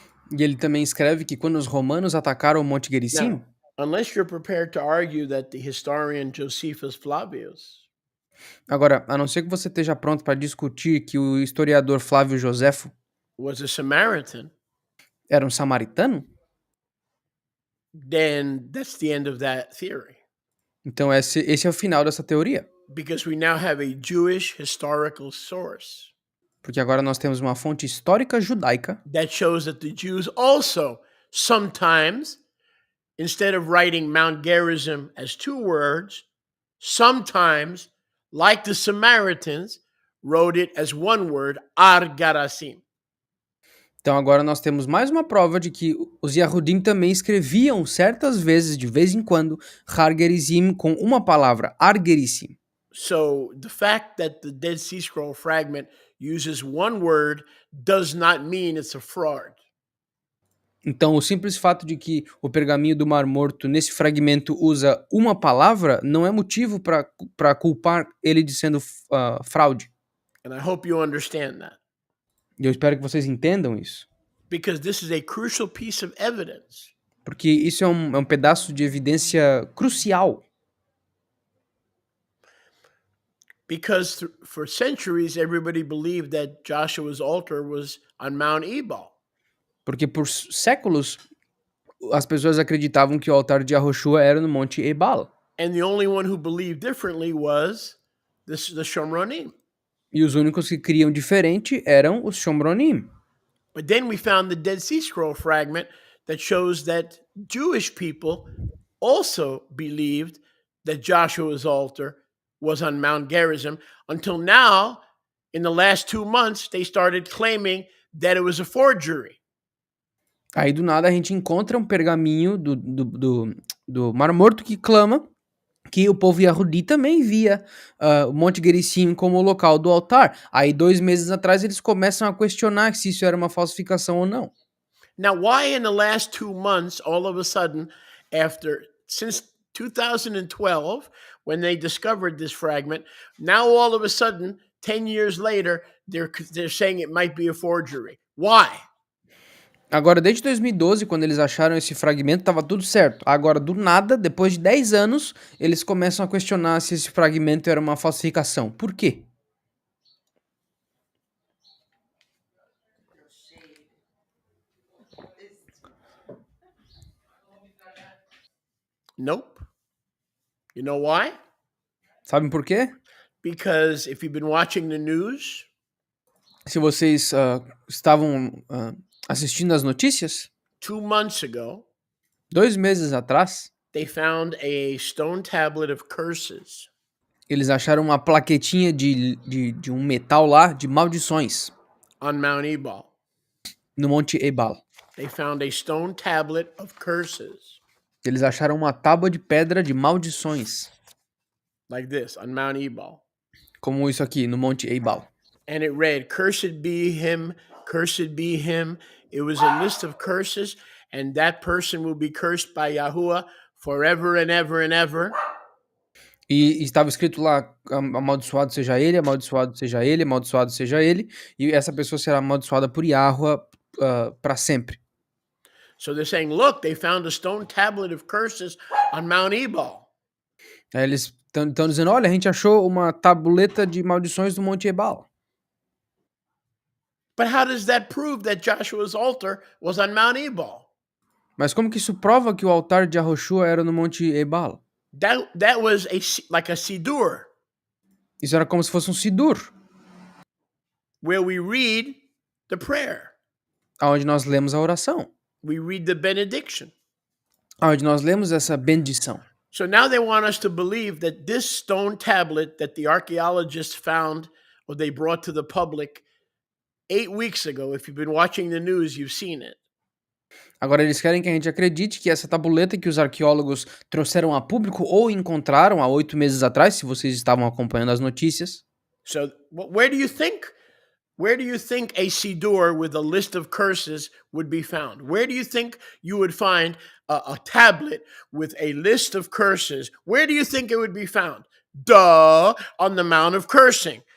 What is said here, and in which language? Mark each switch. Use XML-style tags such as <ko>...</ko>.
<pt>E ele também escreve que quando os romanos atacaram o Monte Gerizim,</pt> <en>Now, unless you're prepared to argue that the historian Josephus Flavius</en> <pt>agora, a não ser que você esteja pronto para discutir que o historiador Flávio Joséfo</pt> <en>was a Samaritan,</en> <pt>era um samaritano,</pt> <en>then that's the end of that theory.</en> <pt>então esse é o final dessa teoria.</pt> <en>Because we now have a Jewish historical source.</en> <pt>Porque agora nós temos uma fonte histórica judaica</pt> <en>that shows that the Jews also sometimes, instead of writing Mount Gerizim as 2 words, sometimes, like the Samaritans, wrote it as 1 word, Ar-Garasim.</en> <pt>Então agora nós temos mais uma prova de que os Yahudim também escreviam certas vezes, de vez em quando, Har Gerizim com uma palavra, Ar Gerizim.</pt> <en>So the fact that the Dead Sea Scroll fragment uses 1 word does not mean it's a fraud.</en> <pt>Então o simples fato de que o pergaminho do Mar Morto nesse fragmento usa uma palavra não é motivo para culpar ele de sendo fraude.</pt> <en>And I hope you understand that,</en> <pt>E eu espero que vocês entendam isso.</pt> <en>because this is a crucial piece of evidence.</en> <pt>Porque isso é um pedaço de evidência crucial.</pt> <en>Because for centuries, everybody believed that Joshua's altar was on Mount Ebal.</en> <pt>Porque por séculos as pessoas acreditavam que o altar de Yahushua era no Monte Ebal.</pt> <en>And the only one who believed differently was the Shomronim.</en> <pt>E os únicos que criam diferente eram os Shomronim.</pt> <en>But then we found the Dead Sea Scroll fragment that shows that Jewish people also believed that Joshua's altar was on Mount Gerizim, until now, in the last 2 months, they started claiming that it was a forgery.</en> <pt>Aí do nada a gente encontra um pergaminho do Mar Morto que clama que o povo Yahudi também via o Monte Gerizim como o local do altar. Aí 2 meses atrás eles começam a questionar se isso era uma falsificação ou não.</pt> <en>Now, why in the last 2 months, all of a sudden, since 2012, when they discovered this fragment, now all of a sudden, 10 years later, they're saying it might be a forgery. Why?</en> <pt>Agora, desde 2012, quando eles acharam esse fragmento, estava tudo certo. Agora, do nada, depois de 10 anos, eles começam a questionar se esse fragmento era uma falsificação. Por quê?</pt> <en>Nope. You know why?</en> <pt>Sabem por quê?</pt> <en>Because if you've been watching the news,</en> <pt>Se vocês estavam assistindo as notícias,</pt> <en>2 months ago,</en> <pt>2 meses atrás,</pt> <en>they found a stone tablet of curses</en> <pt>eles acharam uma plaquetinha de um metal lá, de maldições,</pt> <en>on Mount Ebal.</en> <pt>no Monte Ebal.</pt> <en>They found a stone tablet of curses</en> <pt>Eles acharam uma tábua de pedra de maldições,</pt> <en>like this on Mount Ebal.</en> <pt>como isso aqui, no Monte Ebal.</pt> <en>And it read, "Cursed be him, cursed be him." It was a list of curses, and that person will be cursed by Yahuwah forever and ever and ever.</en> <pt>E estava escrito lá, amaldiçoado seja ele, amaldiçoado seja ele, amaldiçoado seja ele, e essa pessoa será amaldiçoada por Yahuwah para sempre.</pt> <en>So they're saying, look, they found a stone tablet of curses on Mount Ebal.</en> <pt>Aí eles estão dizendo, olha, a gente achou uma tabuleta de maldições do Monte Ebal.</pt> <en>But how does that prove that Joshua's altar was on Mount Ebal?</en> <pt>Mas como que isso prova que o altar de Yahushua era no Monte Ebal?</pt> <en>That was like a sidur,</en> <pt>Isso era como se fosse um sidur,</pt> <en>where we read the prayer.</en> <pt>onde nós lemos a oração,</pt> <en>We read the benediction.</en> <pt>onde nós lemos essa bendição.</pt> <en>So now they want us to believe that this stone tablet that the archaeologists found or they brought to the public 8 weeks ago, if you've been watching the news, you've seen it.</en> <pt>Agora eles querem que a gente acredite que essa tabuleta que os arqueólogos trouxeram a público ou encontraram há 8 meses atrás, se vocês estavam acompanhando as notícias.</pt> <en>So where do you think a sidur with a list of curses would be found? Where do you think you would find a tablet with a list of curses? Where do you think it would be found? Duh, on the Mount of Cursing.</en>